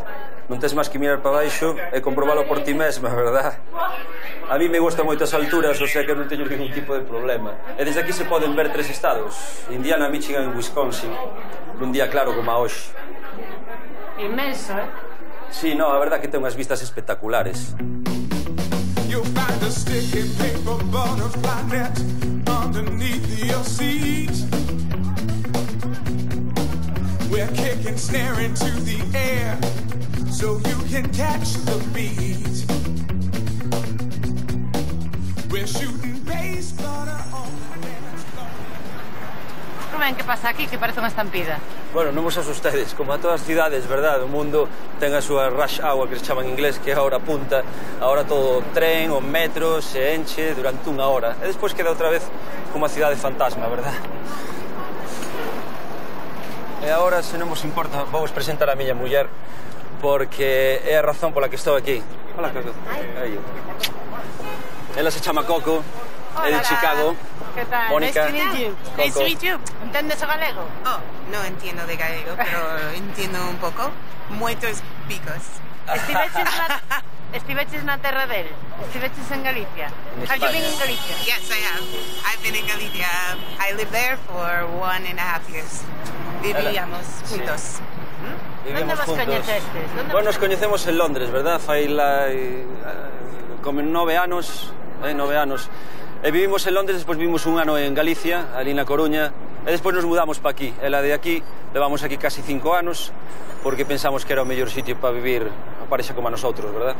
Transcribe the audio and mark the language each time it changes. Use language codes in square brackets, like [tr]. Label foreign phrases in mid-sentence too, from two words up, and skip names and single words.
[gl] Non tes máis que mirar para baixo e comprobalo por ti mesma, verdad? A mí me gustan moitas alturas, o sea que non teño ningún tipo de problema. E desde aquí se poden ver 3 estados: Indiana, Michigan e Wisconsin, nun día claro como a hoxe. Inmenso, eh? Sí, no, a verdad que ten unhas vistas espectaculares. [en] You'll find a sticky paper butterfly net underneath your seat. We're kicking, snaring to the air so you can catch the beat. We're shooting base butter on the dance floor. [gl] Rubén, que pasa aquí? Que parece unha estampida. Bueno, non vos asustedes, como a todas as cidades, verdad? O mundo ten a súa [en] rush hour, [gl] que se chama en inglés, que é a hora punta. Ahora todo o tren, o metro, se enche durante unha hora. E despois queda outra vez como a cidade fantasma, verdad? E agora, se non vos importa, vos presentar a miña muller, porque é a razón pola que estou aquí. Hola, Coco. Aí. Ela se chama Coco, é de Chicago. Que tal? Mónica. [en] Nice to meet you. Nice to meet you. [gl] Entendes o galego? [es] Oh, no entiendo de gallego, pero entiendo un pouco. [gl] Moitos picos. Estiveches na terra del? Estiveches en Galicia? [en] Have you been in Galicia? Yes, I have. I've been in Galicia. I lived there for 1.5 years. [es] Vivíamos juntos. [gl] ¿Dónde vos coñecestes? Bueno, nos coñecemos en Londres, verdad? Fai como 9 anos, 9 anos. E vivimos en Londres, despois vivimos un ano en Galicia, ali na Coruña, e despois nos mudamos para aquí. E la de aquí, levamos aquí casi 5 anos, porque pensamos que era o mellor sitio para vivir a parexa como a nosotros, verdad?